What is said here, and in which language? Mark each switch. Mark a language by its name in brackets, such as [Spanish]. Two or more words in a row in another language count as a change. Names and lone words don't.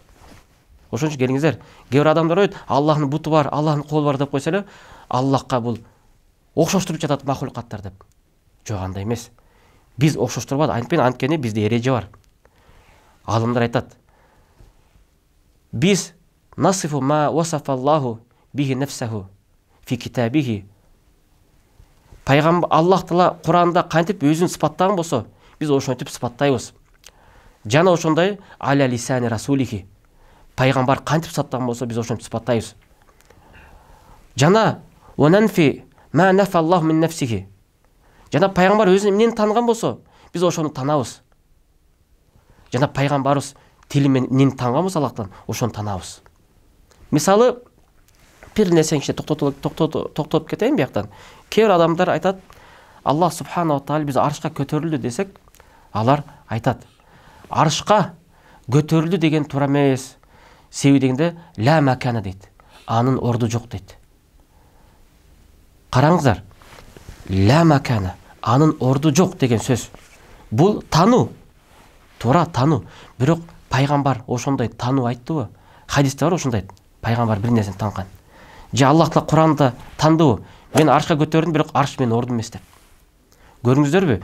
[Kyrgyz] Ошон үчүн келиңиздер, кээ бир адамдар ойлойт, Аллахтын буту бар, Аллахтын колу бар деп койсо эле, Аллахка бул окшоштуруп жатат махлукаттар деп. Жок, андай эмес. Биз окшоштурбайт, анткени бизде эреже бар. Алымдар айтат: [Arabic] "نحن نصف ما وصف الله به نفسه في كتابه." [Kyrgyz] Пайгамбар Аллах Таала Куранда кантип өзүн сыпаттаган болсо, биз ошентип сыпаттайбыз. Жана ошондой [Arabic] على لسان رسوله. [Kyrgyz] Пайгамбар кантип сыпаттаган болсо, биз ошентип сыпаттайбыз. [Arabic] Жана وننفي ما نفاه الله من نفسه. [Kyrgyz] Жана пайгамбар өзүн эмнени таанган болсо, биз ошону танабыз. Жана пайгамбарыбыз тили менен эмнени таанган болсо Аллахтан, ошону танабыз. Мисалы, бир нерсени токтотуп кетейин бияктан. Кээ бир адамдар айтат: "Аллах [Arabic] سبحانه وتعالى [Kyrgyz] биз аршка көтөрүлдү" десек, алар айтат: "Аршка көтөрүлдү деген туура эмес. Себеби дегенде [Arabic] لا مكان" [Kyrgyz] дейт. Анын орду жок дейт. Караңыздар. [Arabic] لا مكان, [Kyrgyz] анын орду жок деген сөз. Бул тануу. Туура тануу. Бирок пайгамбар ошондой тануу айттыбы? Хадисте бар ошондой. Пайгамбар бир нерсени танган. Же Аллах Таала Куранда тандыбы? Мен аршка көтөрдүм, бирок арш менин ордум эмес деп. Көрүңүздөрбү?